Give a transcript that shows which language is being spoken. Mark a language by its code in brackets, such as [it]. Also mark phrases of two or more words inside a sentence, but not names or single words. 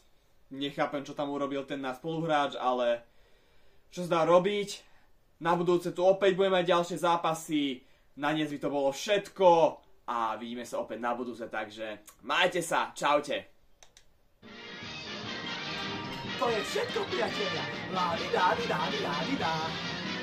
[sk] Nechápem, čo tam urobil ten náš spoluhráč, ale čo sa dá robiť? Na budúce tu opäť budeme mať ďalšie zápasy. Na dnes by to bolo všetko. A vidíme sa opäť na budúce, takže majte sa, čaute. To je všetko, priatelia. La di da di da di da di da.